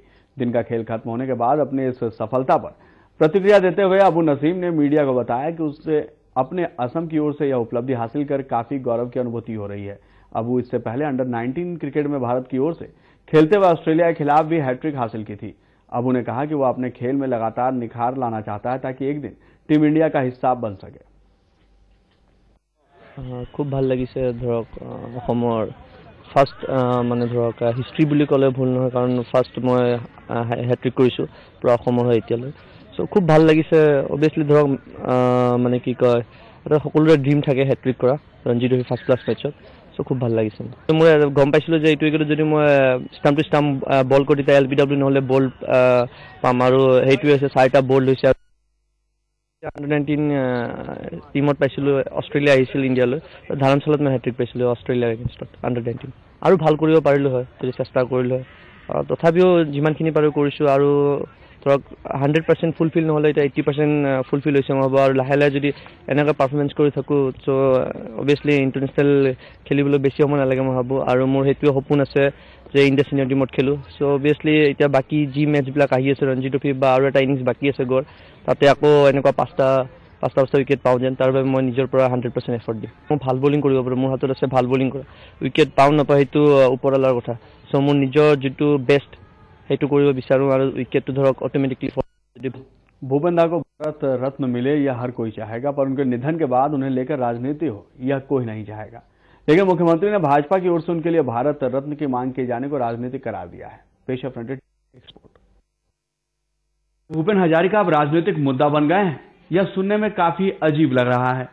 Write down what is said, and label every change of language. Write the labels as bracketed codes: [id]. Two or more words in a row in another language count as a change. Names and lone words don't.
[hi] दिन का खेल खत्म होने के बाद अपनी इस सफलता पर प्रतिक्रिया देते हुए अबू नसीम ने मीडिया को बताया कि उससे अपने असम की ओर से यह उपलब्धि हासिल कर काफी गौरव की अनुभूति हो रही है। अबू इससे पहले अंडर 19 क्रिकेट में भारत की ओर से खेलते हुए ऑस्ट्रेलिया के खिलाफ भी हैट्रिक हासिल की थी। अबू ने कहा कि वो अपने खेल में लगातार निखार लाना चाहता है ताकि एक दिन टीम इंडिया का हिस्सा बन सके। [as] खूब ভাল লাগিছে ধৰক অসমৰ ফাৰ্ষ্ট মানে ধৰক হিষ্ট্ৰী বুলি ক'লে ভুল নহয়, কাৰণ ফাৰ্ষ্ট মই হেট্ৰিক কৰিছোঁ পুৰা অসমৰ হয় এতিয়ালৈ। চ' খুব ভাল লাগিছে। অভিয়াছলি ধৰক মানে কি কয়, এটা সকলোৰে ড্ৰিম থাকে হেট্ৰিক কৰা ৰঞ্জি ট্ৰফি [en] first class [as] মেটছত। চ' খুব ভাল লাগিছে। মই গম পাইছিলোঁ যে এইটো উইকেটত যদি মই [en] stump to stump [as] বল কৰি তেতিয়া LBW নহ'লে বল পাম, আৰু সেইটোৱে হৈছে 4টা বল হৈছে। अंडर 19 टीमत पाइছিলোঁ অষ্ট্ৰেলিয়া আহিছিল ইণ্ডিয়ালৈ, ধাৰণশালত মই হেট্ৰিক পাইছিলোঁ অষ্ট্ৰেলিয়াৰ এগেইনষ্টত अंडर 19। আৰু ভাল কৰিব পাৰিলোঁ হয় যদি চেষ্টা কৰিলোঁ হয়। তথাপিও যিমানখিনি পাৰোঁ কৰিছোঁ, আৰু ধৰক 100% ফুলফিল নহ'লে এতিয়া 80% ফুলফিল হৈছে মই ভাবোঁ। আৰু লাহে লাহে যদি এনেকৈ পাৰফৰ্মেঞ্চ কৰি থাকোঁ, [en] so obviously international [as] খেলিবলৈ বেছি সময় নালাগে মই ভাবোঁ। আৰু মোৰ সেইটোৱে সপোন আছে যে ইণ্ডিয়া [en] senior team [as] খেলোঁ। [en] so obviously [as] এতিয়া বাকী যি মেটচবিলাক আহি আছে ৰঞ্জি ট্ৰফি বা আৰু এটা ইনিংছ বাকী আছে গড়, তাতে আকৌ এনেকুৱা পাঁচটা উইকেট পাওঁ যেন, তাৰ বাবে মই নিজৰ পৰা 100% এফৰ্ট দিম। মই ভাল বলিং কৰিব পাৰোঁ, মোৰ হাতত আছে ভাল বলিং কৰা। উইকেট পাওঁ নাপাওঁ সেইটো ওপৰৱালাৰ কথা। চ' মোৰ নিজৰ যিটো বেষ্ট সেইটো কৰিব বিচাৰোঁ, আৰু উইকেটটো ধৰক অট'মেटिकली। [hi] भूपेन दा को भारत रत्न मिले यह हर कोई चाहेगा, पर उनके निधन के बाद उन्हें लेकर राजनीति हो यह कोई नहीं चाहेगा। लेकिन मुख्यमंत्री ने भाजपा की ओर से उनके लिए भारत रत्न की मांग किए जाने को राजनीतिक करार दिया है। पेश है फ्रंटेड एक्सपोर्ट। भूपेन हजारिका अब राजनीतिक मुद्दा बन गए हैं, यह सुनने में काफी अजीब लग रहा है।